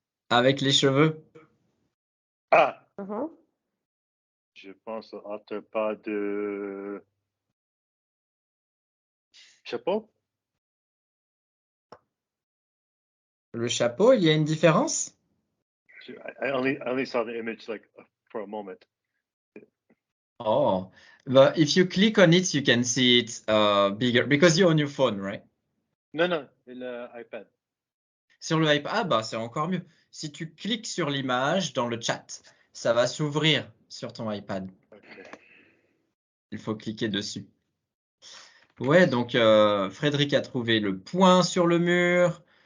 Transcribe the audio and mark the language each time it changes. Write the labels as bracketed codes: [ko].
[fr] Avec les cheveux? Ah, Mhm. je pense entre pas de chapeau. Le chapeau, il y a une différence? [en] I only saw the image like for a moment. Oh, but if you click on it, you can see it bigger because you're on your phone, right? [fr] Non, l'iPad. Sur le iPad, ah bah c'est encore mieux. Si tu cliques sur l'image dans le chat, ça va s'ouvrir sur ton iPad. Okay. Il faut cliquer dessus. Ouais, donc Frédéric a trouvé le point sur le mur.